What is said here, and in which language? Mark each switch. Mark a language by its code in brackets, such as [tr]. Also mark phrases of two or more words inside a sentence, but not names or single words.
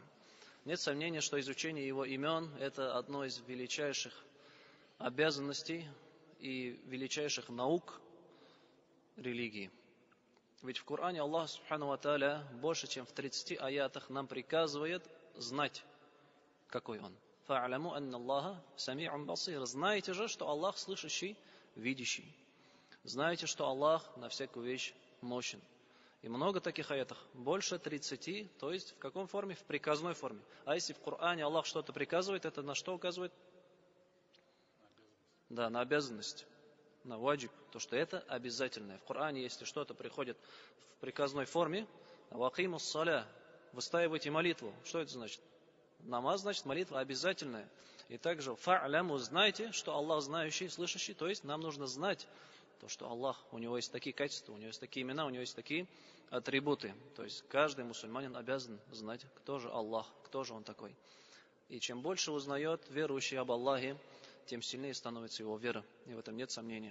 [ru] Нет сомнения, что изучение Его имен – это одно из величайших обязанностей и величайших наук религии. Ведь в Коране Аллах [ar] سبحانه وتعالى [ru] больше, чем в 30 аятах нам приказывает знать, какой Он. [ar] فَاعْلَمُوا أَنَّ اللَّهَ سَمِيعٌ بَصِيرٌ. [ru] Знаете же, что Аллах слышащий, видящий. Знаете, что Аллах на всякую вещь мощен. И много таких аятов, больше 30, то есть в каком форме? В приказной форме. А если в Коране Аллах что-то приказывает, это на что указывает? Да, на обязанность, на ваджиб, то что это обязательное. В Коране, если что-то приходит в приказной форме, [ar] وأقيموا الصلاة, [ru] выстаивайте молитву. Что это значит? Намаз, значит, молитва обязательная. И также фа'ляму, знайте, что Аллах знающий, слышащий, то есть нам нужно знать то, что Аллах, у Него есть такие качества, у Него есть такие имена, у Него есть такие атрибуты. То есть каждый мусульманин обязан знать, кто же Аллах, кто же Он такой. И чем больше узнает верующий об Аллахе, тем сильнее становится его вера, и в этом нет сомнения.